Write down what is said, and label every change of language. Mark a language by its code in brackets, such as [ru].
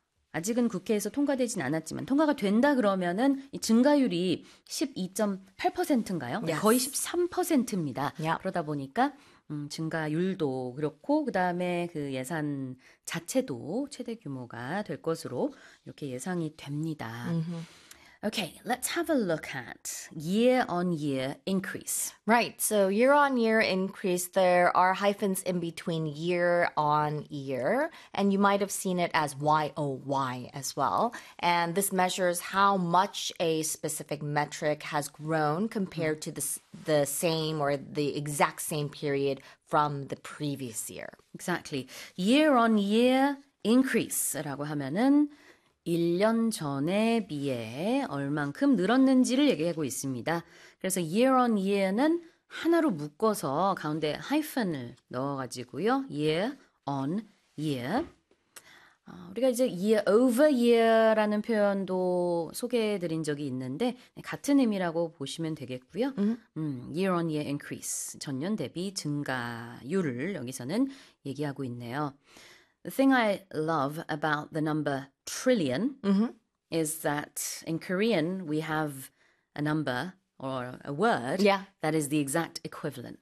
[ko] 아직은 국회에서 통과되진 않았지만 통과가 된다 그러면은 이 증가율이 12.8%인가요? [en] Yes. [ko] 거의 13%입니다. [en] Yep. [ko] 그러다 보니까 증가율도 그렇고 그다음에 그 예산 자체도 최대 규모가 될 것으로 이렇게 예상이 됩니다. Mm-hmm. [en] Okay, let's have a look at year-on-year increase. Right, so year-on-year increase, there are hyphens in between year-on-year, and you might have seen it as YOY as well. And this measures how much a specific metric has grown compared to the same or the exact same period from the previous year. Exactly. Year-on-year increase [ko] 라고 하면은 1년 전에 비해 얼만큼 늘었는지를 얘기하고 있습니다. 그래서 year on year는 하나로 묶어서 가운데 hyphen을 넣어가지고요. year on year. 우리가 이제 year over year라는 표현도 소개해드린 적이 있는데 같은 의미라고 보시면 되겠고요. [en] Year on year increase. [ko] 전년 대비 증가율을 여기서는 얘기하고 있네요. [en] The thing I love about the number trillion is that in Korean we have a number or a word that is the exact equivalent.